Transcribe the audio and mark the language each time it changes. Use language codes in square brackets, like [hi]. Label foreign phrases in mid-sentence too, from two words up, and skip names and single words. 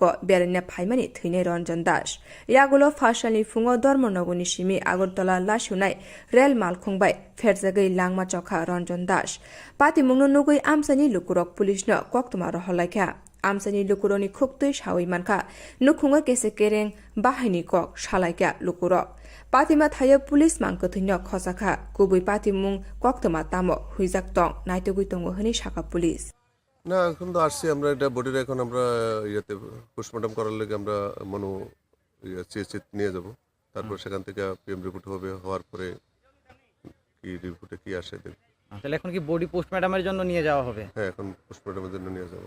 [trp] बेरेन्या फाइमानि थैनाय रंजन दास यागुलो फासानि फुंग धर्मनगरनि सिमि आगरतला लासुनाय रेल मालखुंबाय फेरजागै लांमा चखा रंजन दास पाति मुंनो नुगै आमसानि लुकुरक पुलिसनो कक्तमा रहलायखा आमसानि लुकुरनि खुक्तै सावै मानखा नुखुङा केसे केरें बाहायनि कक सालायका लुकुरक पातिमा थायो पुलिस मांकथैनो खसाखा गुबै पाति मुं कक्तमा तामो हुइजाक दं नायतगुइ दङ हनि शाखा पुलिस [bn] না এখন তো আসছি আমরা এটা বডির এখন আমরা ইয়াতে পোস্টমর্টম করার লাগে আমরা মনো চিকিৎসা নিয়ে যাব তারপর সেখান থেকে [en] PM report [bn] হবে হওয়ার পরে কি রিপোর্টে কি আসে দেখব তাহলে এখন কি বডি পোস্টমর্টমের জন্য নিয়ে যাওয়া হবে হ্যাঁ এখন পোস্টমর্টমের জন্য নিয়ে যাব